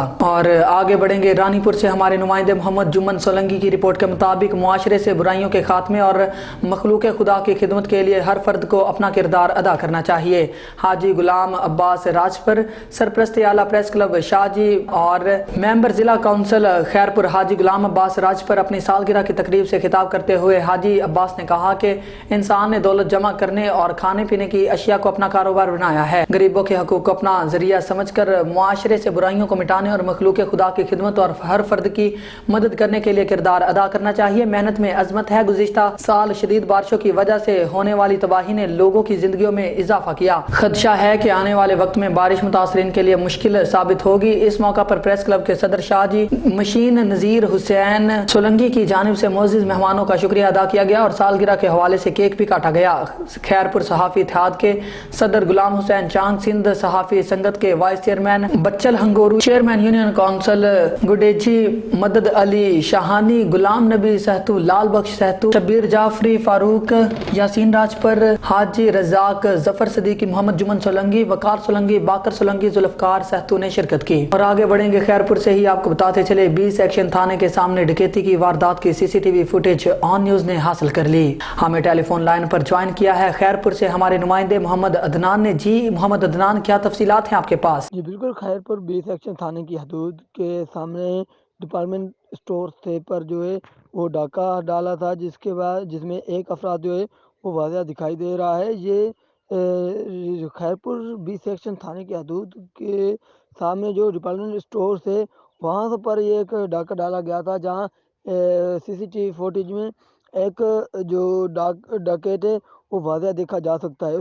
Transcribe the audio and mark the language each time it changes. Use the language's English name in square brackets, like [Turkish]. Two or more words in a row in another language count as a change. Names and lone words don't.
[Urdu] اور آگے بڑھیں گے. رانی پور سے ہمارے نمائندے محمد جمن سولنگی کی رپورٹ کے مطابق معاشرے سے برائیوں کے خاتمے اور مخلوق خدا کی خدمت کے لیے ہر فرد کو اپنا کردار ادا کرنا چاہیے. حاجی غلام عباس راجپر، سرپرست اعلیٰ [English] press club [Urdu] شاہجی اور ممبر ضلع کونسل خیرپور حاجی غلام عباس راجپر اپنی سالگرہ کی تقریب سے خطاب کرتے ہوئے حاجی عباس نے کہا کہ انسان نے دولت جمع کرنے اور کھانے پینے کی اشیاء کو اپنا کاروبار بنایا ہے. غریبوں کے حقوق کو اپنا ذریعہ سمجھ کر معاشرے سے برائیوں کو مٹانے اور مخلوق خدا کی خدمت اور ہر فرد کی مدد کرنے کے لیے کردار ادا کرنا چاہیے. محنت میں عظمت ہے. گزشتہ سال شدید بارشوں کی وجہ سے ہونے والی تباہی نے لوگوں کی زندگیوں میں اضافہ کیا. خدشہ ہے کہ آنے والے وقت میں بارش متاثرین کے لیے مشکل ثابت ہوگی. اس موقع پر [English] press club [Urdu] کے صدر شاہجی مشین نذیر حسین سولنگی کی جانب سے معزز مہمانوں کا شکریہ ادا کیا گیا اور سالگرہ کے حوالے سے کیک بھی کاٹا گیا. خیرپور صحافی اتحاد کے صدر غلام حسین چانگ، سندھ صحافی سنگت کے [English] vice chairman [Urdu] بچل ہنگورو, [English] chairman union council [Urdu] گوڈیجی مدد علی شاہانی، غلام نبی سہتو، لعل بخش سہتو، شبیر جعفری، فاروق یاسین راجپر، حاجی رزاق، ظفر صدیقی، محمد جمن سولنگی، وقار سولنگی، باقر سولنگی، ذوالفقار سہتو نے شرکت کی. اور آگے بڑھیں گے. خیرپور سے ہی آپ کو بتاتے چلے، 20 سیکشن تھانے کے سامنے ڈکیتی کی واردات کی [English] CCTV footage [Urdu] آن نیوز نے حاصل کر لی. ہمیں [English] telephone line [Urdu] پر جوائن کیا ہے خیرپور سے ہمارے نمائندے محمد عدنان نے. جی محمد عدنان، کیا تفصیلات ہیں آپ کے پاس? جی بالکل، خیرپور 20 سیکشن تھانے کی حدود کے سامنے [English] department store [Urdu] سے پر جو ہے وہ ڈاکہ ڈالا تھا، جس میں ایک افراد جو ہے وہ واضح دکھائی دے رہا ہے۔ یہ خیرپور بی سیکشن تھانے کی حدود کے سامنے جو [English] department stores [Urdu] ہے وہاں پر یہ ایک ڈاکہ ڈالا گیا تھا، جہاں [English] CCTV footage [Urdu] میں ایک جو ڈکیت ہے وہ واضح دیکھا جا سکتا ہے۔